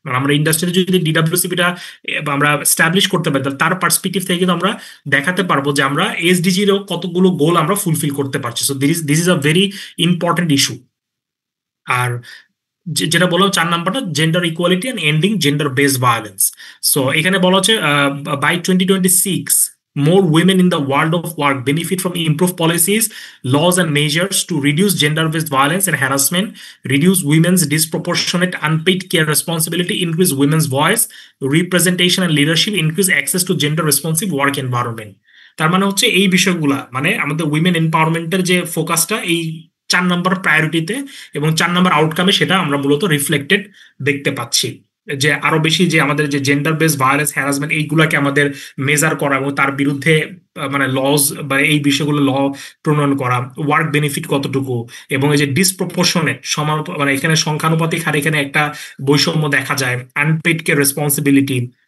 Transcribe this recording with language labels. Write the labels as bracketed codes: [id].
[bn] আমরা ইন্ডাস্ট্রিতে যদি ডিডাব্লিউসিপিটা আমরা স্ট্যাবলিশ করতে পারি তাহলে তার পার্সপেক্টিভ থেকে কিন্তু আমরা দেখাতে পারবো যে আমরা এসডিজিরও কতগুলো গোল আমরা ফুলফিল করতে পারছি। [en] So this is a very important issue. [bn] আর যেটা বললাম 4 নাম্বারটা [en] Gender equality and ending gender based violence. [bn] So এখানে বলা হচ্ছে [en] By 2026 more women in the world of work benefit from improved policies, laws and measures to reduce gender-based violence and harassment, reduce women's disproportionate unpaid care responsibility, increase women's voice, representation and leadership, increase access to gender-responsive work environment. [bn] তার মানে হচ্ছে এই বিষয়গুলা মানে আমাদের women এম্পাওয়ারমেন্টের যে ফোকাসটা এই 4 নাম্বার প্রায়োরিটিতে এবং 4 নাম্বার আউটকামে সেটা আমরা মূলত রিফ্লেক্টেড দেখতে পাচ্ছি। যে আরো বেশি যে আমাদের যে জেন্ডার বেসড ভায়োলেন্স হ্যারাসমেন্ট এইগুলাকে আমাদের মেজার করা এবং তার বিরুদ্ধে মানে লজ বা এই বিষয়গুলো ল প্রণয়ন করা, ওয়ার্ক বেনিফিট কতটুকু এবং এই যে ডিসপ্রপোর্শনেট মানে এখানে সংখ্যানুপাতিক হারে এখানে একটা বৈষম্য দেখা যায়, আনপেড কেয়ার রেসপন্সিবিলিটি।